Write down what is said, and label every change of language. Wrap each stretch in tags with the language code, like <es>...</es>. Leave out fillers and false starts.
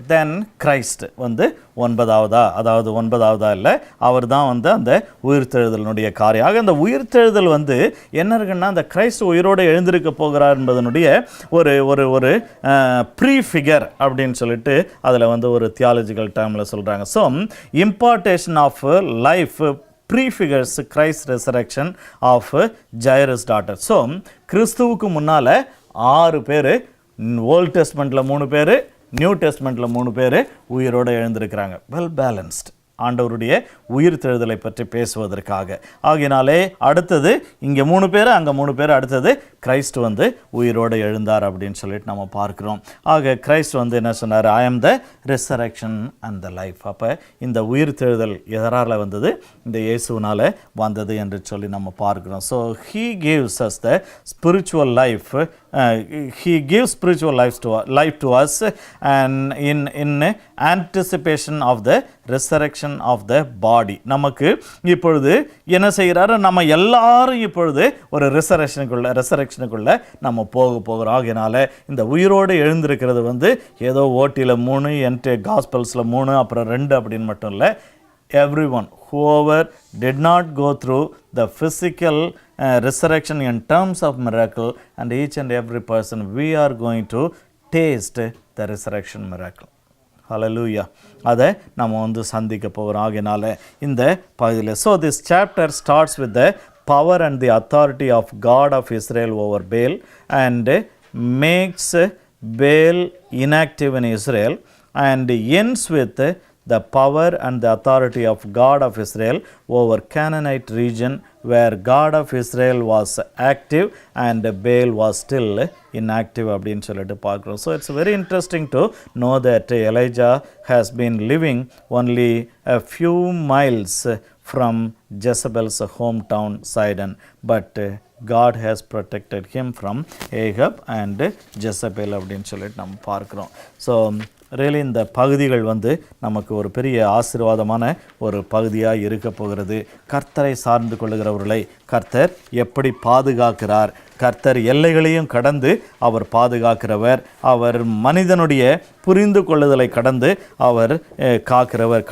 <ta>தென் Christ வந்து 9ஆவதா, அதாவது 9ஆவதா இல்லை, அவர் தான் வந்து அந்த உயிர்த்தெழுதலினுடைய காரியம். ஆக அந்த உயிர்த்தெழுதல் வந்து என்ன இருக்குன்னா, அந்த கிரைஸ்ட் உயிரோடு எழுந்திருக்க போகிறார் என்பதனுடைய ஒரு ஒரு ஒரு ப்ரீஃபிகர் அப்படின்னு சொல்லிட்டு அதில் வந்து ஒரு தியாலஜிக்கல் டேர்மில் சொல்கிறாங்க.</ta> <en>So impartation of life prefigures Christ's resurrection of Jairus' daughter.</en> <ta>So கிறிஸ்துவுக்கு முன்னால் 6 பேர், ஓல்ட் டெஸ்ட்மெண்ட்டில் 3 பேர், நியூ டெஸ்ட்மெண்ட்டில் 3 பேர் உயிரோடு எழுந்திருக்கிறாங்க.</ta> <en>well balanced</en> <ta>ஆண்டவருடைய உயிர் தெழுதலை பற்றி பேசுவதற்காக. ஆகினாலே அடுத்தது இங்கே 3 பேர், அங்கே 3 பேர், அடுத்தது கிரைஸ்ட் வந்து உயிரோடு எழுந்தார் அப்படின்னு சொல்லிட்டு நம்ம பார்க்குறோம். ஆக கிரைஸ்ட் வந்து என்ன சொன்னார்?</ta> <en>I am the resurrection and the life.</en> <ta>அப்போ இந்த உயிர் தெழுதல் எதரால் வந்தது? இந்த இயேசுவினால் வந்தது என்று சொல்லி நம்ம பார்க்குறோம்.</ta> <en>So he gives us the spiritual life. He gives spiritual life to us, and in anticipation of the resurrection of the body.</en> <ta>நமக்கு இப்பொழுது என்ன செய்கிறாரு? நம்ம எல்லாரும் இப்பொழுது ஒரு ரெசரக்ஷனுக்குள்ள நம்ம போகிறோம். ஆகினால இந்த உயிரோடு எழுந்திருக்கிறது வந்து ஏதோ ஓட்டியில் 3, என்ட்டு காஸ்பல்ஸில் 3, அப்புறம் 2 அப்படின்னு மட்டும் இல்லை.</ta> <en>Everyone, whoever did not go through the physical resurrection in terms of miracle, and each and every person, we are going to taste the resurrection miracle. Hallelujah.</en> <ta>அதை நம்ம வந்து சந்திக்க போகிறோம். ஆகினால இந்த பகுதியில்,</ta> <en>so this chapter starts with the power and the authority of God of Israel over Baal, and makes Baal inactive in Israel, and ends with the power and the authority of God of Israel over Canaanite region, where God of Israel was active and Baal was still inactive</en> <ta>அப்படின்னு சொல்லிட்டு பார்க்குறோம்.</ta> <en>So it's very interesting to know that Elijah has been living only a few miles from Jezebel's hometown Sidon, but God has protected him from Ahab and Jezebel</en> <ta>அப்படின்னு சொல்லிட்டு நம்ம பார்க்குறோம். So really இந்த பகுதிகள் வந்து நமக்கு ஒரு பெரிய ஆசீர்வாதமான ஒரு பகுதியாக இருக்க போகிறது. கர்த்தரை சார்ந்து கொள்ளுகிறவர்களை கர்த்தர் எப்படி பாதுகாக்கிறார்? கர்த்தர் எல்லைகளையும் கடந்து அவர் பாதுகாக்கிறவர். அவர் மனிதனுடைய புரிந்து கொள்ளுதலை கடந்து அவர் காக்கிறவர்.</ta>